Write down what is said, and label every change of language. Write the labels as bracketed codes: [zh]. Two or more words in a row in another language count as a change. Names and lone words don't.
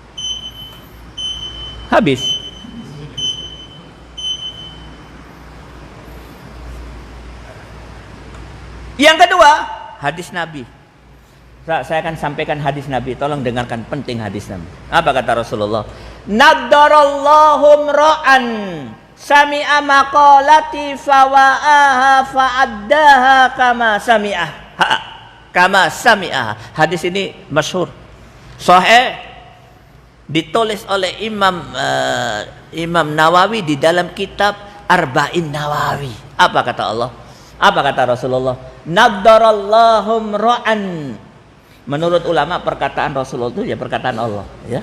[id] Habis. Yang kedua, hadis Nabi. Saya akan sampaikan hadis Nabi. Tolong dengarkan, penting hadis Nabi. Apa kata Rasulullah? [ar] نضر الله امرأ سمع مقالتي فوعاها فأداها كما سمع. كما سمع. [id] Hadis ini masyhur. Sahih. Ditulis oleh Imam Nawawi di dalam kitab Arba'in Nawawi. Apa kata Allah? Apa kata Rasulullah? [ar] نضر الله امرأ. [id] Menurut ulama perkataan Rasulullah itu ya perkataan Allah, ya.